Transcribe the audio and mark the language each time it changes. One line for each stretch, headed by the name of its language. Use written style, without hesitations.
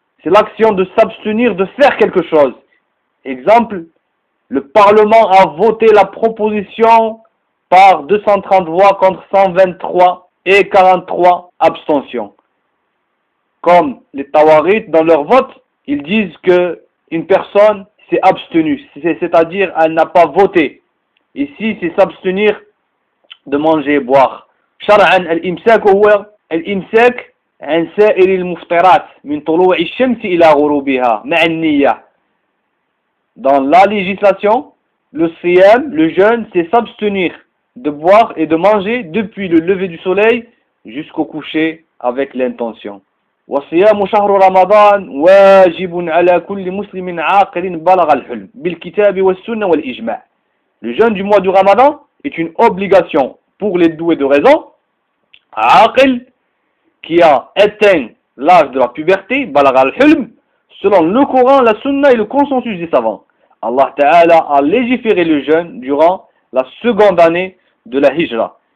French: C'est l'action de s'abstenir de faire quelque chose. Exemple, le Parlement a voté la proposition par 230 voix contre 123 et 43 abstentions. Comme les Tawarites, dans leur vote, ils disent qu'une personne s'est abstenue, c'est-à-dire elle n'a pas voté. Ici, c'est s'abstenir de manger et boire.
Arabic: شرعاً الإمساك هو الإمساك عن سائر المفطرات من طلوع الشمس إلى غروبها مع النية.
French: Dans la législation, le siyam, le jeûne, c'est s'abstenir de boire et de manger depuis le lever du soleil jusqu'au coucher avec l'intention.
Arabic: وصيام شهر رمضان واجب على كل مسلم عاقل بلغ الحلم بالكتاب والسنة والإجماع.
French: Le jeûne du mois du Ramadan est une obligation pour les doués de raison, عاقل, qui a atteint l'âge de la puberté,
Arabic: بلغ الحلم,
French: selon le Coran, la Sunna et le consensus des savants. Allah Ta'ala a légiféré le jeûne durant la seconde année de la Hijra.